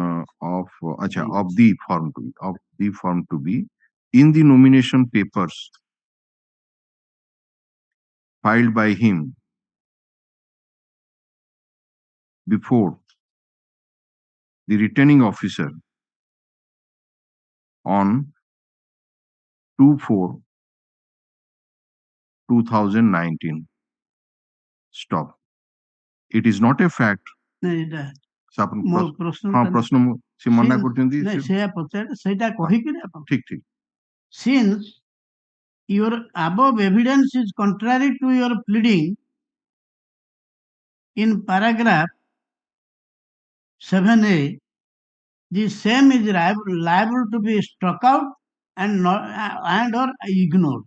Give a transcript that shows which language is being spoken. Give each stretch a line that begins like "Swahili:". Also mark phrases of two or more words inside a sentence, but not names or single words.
English: of the form 2B in the nomination papers filed by him before the returning officer on 2/4/2019. Stop. It is not a fact.
Odia: ପ୍ରଶ୍ନ ସେ ମନା କରୁଛନ୍ତି ଠିକ ଠିକ.
English: Since your above evidence is contrary to your pleading in paragraph 7A, the same is liable to be struck out and or ignored.